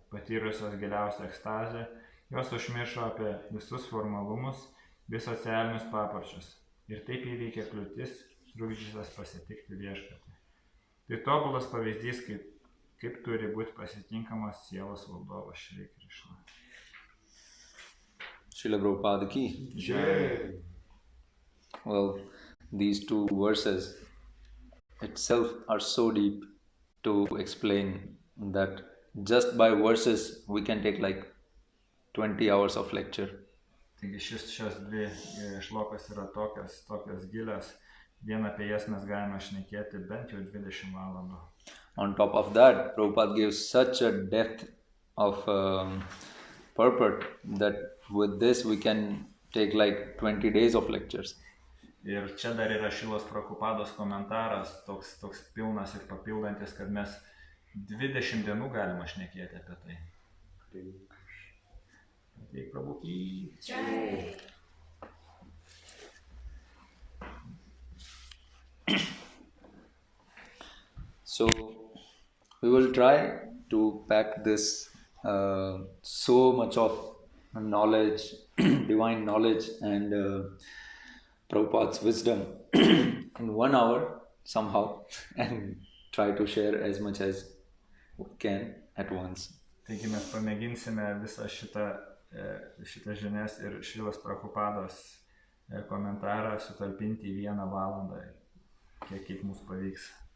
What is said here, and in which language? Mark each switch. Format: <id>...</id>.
<lt>Patyrusios giliausią ekstazę, jos užmiršo apie visus formalumus bei socialinius papročius. Ir taip įveikė kliūtis, trukdžiusias pasitikti viešpatį. Tai tobulas pavyzdys, kaip turi būti pasitinkamas sielos valdovas Šri Krišna. Srila Prabhupada ki. Jai.</lt> <en>Well, these two verses itself are so deep to explain that just by verses we can take like 20 hours of lecture.</en> <lt>Taigi šios dvi šlokas yra tokios gilios. Vien apie jas mes galime šnekėti bent jau 20 valandų.</lt> <en>On top of that, Prabhupada gives such a depth of purport that with this we can take like 20 days of lectures.</en> <lt>Ir čia dar yra Šilos Prabhupados komentaras, toks pilnas ir papildantis, kad mes 20 dienų galime šnekėti apie tai. Tai Prabhupada.</lt> <en>So we will try to pack this so much of knowledge, divine knowledge and Prabhupada's wisdom in 1 hour somehow and try to share as much as we can at once.</en> <lt>Taigi mes pamėginsime visą šitą žinias ir Šilos Prabhupados komentarą sutalpinti į 1 valandą, kiek mums pavyks.</lt>